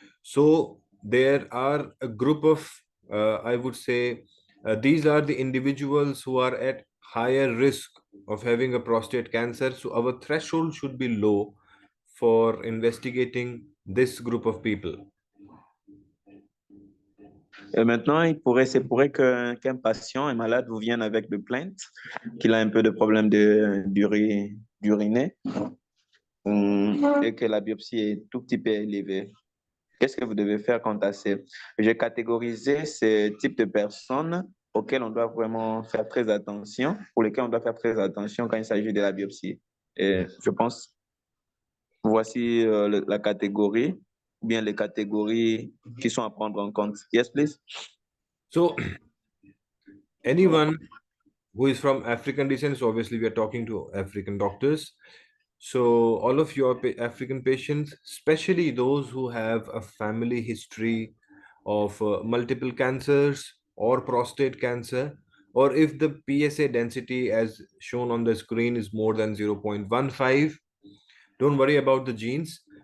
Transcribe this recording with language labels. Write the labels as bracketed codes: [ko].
[en] So there are a group of, I would say, these are the individuals who are at higher risk of having a prostate cancer. So our threshold should be low for investigating this group of people. [fr] Maintenant, c'est pourrait qu'un patient, un malade, vous vienne avec des plaintes, qu'il a un peu de problème d'uriner et que la biopsie est tout petit peu élevée. Qu'est-ce que vous devez faire quant à ces? J'ai catégorisé ces types de personnes auxquelles on doit vraiment faire très attention, pour lesquelles on doit faire très attention quand il s'agit de la biopsie. Et je pense, voici la catégorie, ou bien les catégories qui sont à prendre en compte. [en] Yes, please. So anyone who is from African descent, so obviously we are talking to African doctors. So all of your African patients, especially those who have a family history of multiple cancers or prostate cancer, or if the PSA density as shown on the screen is more than 0.15, don't worry about the genes.